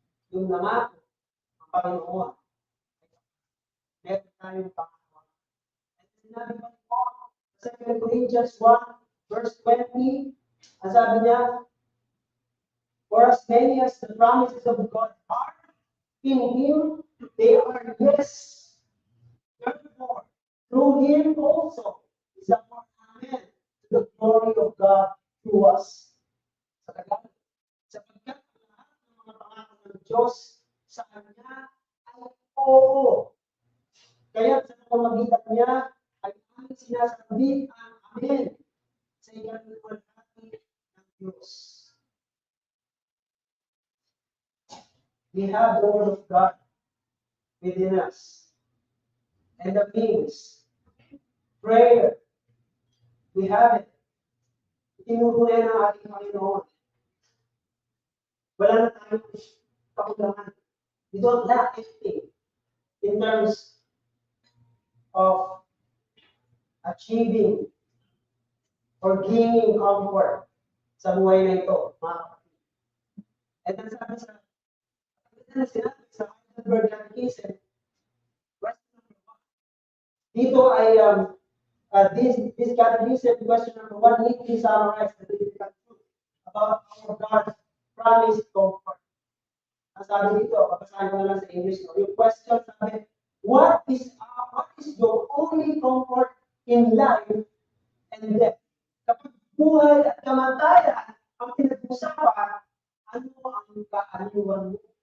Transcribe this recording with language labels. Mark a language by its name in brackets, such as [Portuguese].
[Filipino] Yung namako, ang Panginoon, meron tayong panghawakan. At sinabi ko po, [English] 2 Corinthians 1, verse 20, [Filipino] ang sabi niya, [English] for as many as the promises of God are in Him, they are yes. Therefore, through Him also is the amen to the glory of God through us. [Filipino] Sapagkat lahat ng mga pangako ng Diyos sa Kanya ay oo. Kaya sa pamamagitan niya ay aming sinasabi ang amen sa ikaluwalhati ng Diyos. [English] We have the Word of God within us. And the means, prayer, we have it. [Filipino] Itinutulay ng ating Panginoon. Wala na tayong kakulangan. [English] We don't lack anything in terms of achieving or gaining comfort [Filipino] sa buhay na ito, mga kapatid. [English] And then [Filipino] sabi sa sinabi sa [English] Heidelberg Catechism, question number 1. [Filipino] Dito ay [English] this catechism, question number 1, neatly summarizes the difficult truth about our God's promised comfort. [Filipino] Ang sabi dito, papasahin ko na lang sa English. No? Yung question sabi, [English] what is your only comfort in life and death? [Filipino] Kapag buhay at kamatayan ang pinag-usapan, ano ang kaaliwan mo?